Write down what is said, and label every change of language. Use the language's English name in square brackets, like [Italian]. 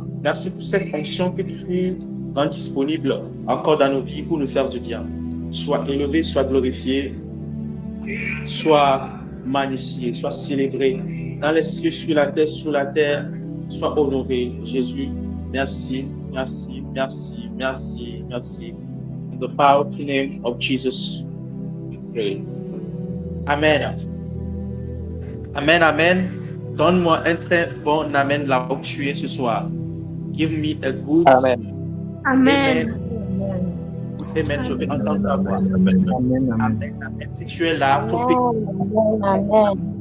[French] Merci pour cette fonction que tu rends disponible encore dans nos vies pour nous faire du bien. Sois élevé, sois glorifié, sois magnifié, sois célébré dans les cieux, sur la terre, sois honoré. Jésus, merci, merci, merci, merci, merci. [English] In the powerful name of Jesus, we pray. Amen. Amen, amen. [French] Donne-moi un très bon amen là où tu es ce soir. [English] Give me a good Amen. Amen. Amen. [French] Je vais entendre ta voix. Amen, amen. Si tu es là, Amen.